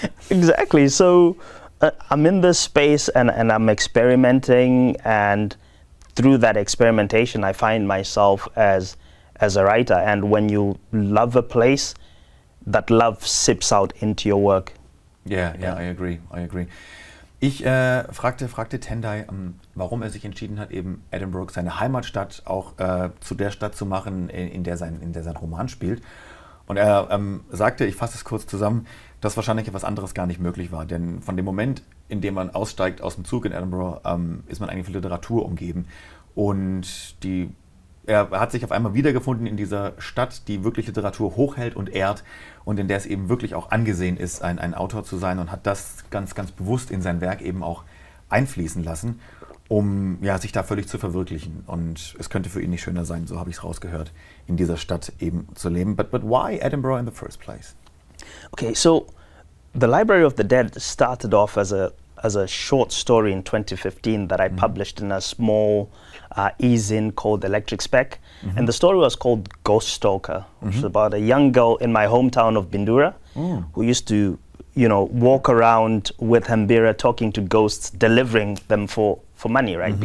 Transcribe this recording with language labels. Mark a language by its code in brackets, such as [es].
[en] Exactly. So I'm in this space and I'm experimenting, and through that experimentation, I find myself as a writer. And when you love a place, that love sips out into your work. Yeah, I agree. [de] Ich fragte Tendai, warum er sich entschieden hat, eben Edinburgh, seine Heimatstadt, auch zu der Stadt zu machen, in der sein Roman spielt. Und er sagte, ich fasse es kurz zusammen, dass wahrscheinlich etwas anderes gar nicht möglich war. Denn von dem Moment, in dem man aussteigt aus dem Zug in Edinburgh, ist man eigentlich von Literatur umgeben. Und er hat sich auf einmal wiedergefunden in dieser Stadt, die wirklich Literatur hochhält und ehrt und in der es eben wirklich auch angesehen ist, ein Autor zu sein, und hat das ganz, ganz bewusst in sein Werk eben auch einfließen lassen, um sich da völlig zu verwirklichen. Und es könnte für ihn nicht schöner sein, so habe ich es rausgehört, in dieser Stadt eben zu leben. [en] But why Edinburgh in the first place? Okay, so the Library of the Dead started off as a short story in 2015 that I published in a small e-zine called Electric Speck. And the story was called Ghost Stalker, which is about a young girl in my hometown of Bindura who used to, you know, walk around with Hambira talking to ghosts, delivering them for money, right?